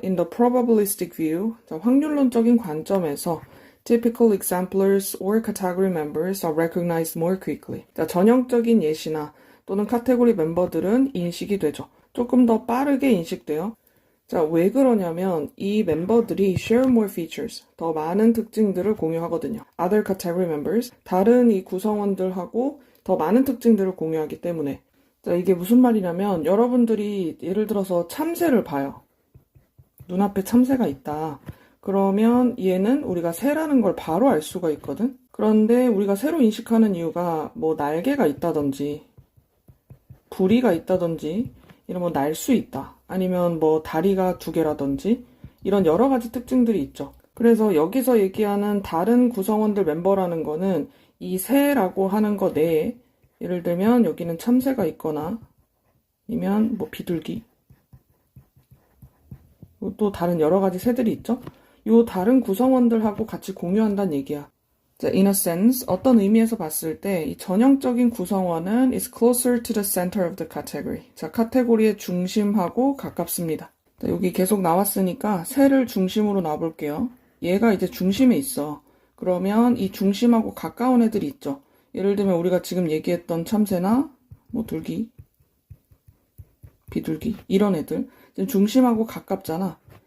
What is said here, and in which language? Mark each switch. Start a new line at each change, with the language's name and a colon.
English: In the probabilistic view,
Korean: 확률론적인 관점에서
English: typical exemplars or category members are recognized more quickly.
Korean: 전형적인 예시나 또는 카테고리 멤버들은 인식이 되죠. 조금 더 빠르게 인식돼요. 왜 그러냐면 이 멤버들이
English: share more features,
Korean: 더 많은 특징들을 공유하거든요.
English: Other category members,
Korean: 다른 이 구성원들하고 더 많은 특징들을 공유하기 때문에. 이게 무슨 말이냐면 여러분들이 예를 들어서 참새를 봐요. 눈앞에 참새가 있다. 그러면 얘는 우리가 새라는 걸 바로 알 수가 있거든. 그런데 우리가 새로 인식하는 이유가 뭐 날개가 있다든지 부리가 있다든지 이런 뭐 날 수 있다. 아니면 뭐 다리가 2개라든지 이런 여러 가지 특징들이 있죠. 그래서 여기서 얘기하는 다른 구성원들 멤버라는 거는 이 새라고 하는 거 내에 예를 들면 여기는 참새가 있거나 아니면 뭐 비둘기 또 다른 여러 가지 새들이 있죠. 요 다른 구성원들하고 같이 공유한다는 얘기야.
English: In a sense,
Korean: 어떤 의미에서 봤을 때 이 전형적인 구성원은
English: is closer to the center of the category.
Korean: 카테고리의 중심하고 가깝습니다. 여기 계속 나왔으니까 새를 중심으로 놔볼게요. 얘가 이제 중심에 있어. 그러면 이 중심하고 가까운 애들이 있죠. 예를 들면 우리가 지금 얘기했던 참새나 뭐 둘기, 비둘기 이런 애들 지금 중심하고 가깝잖아.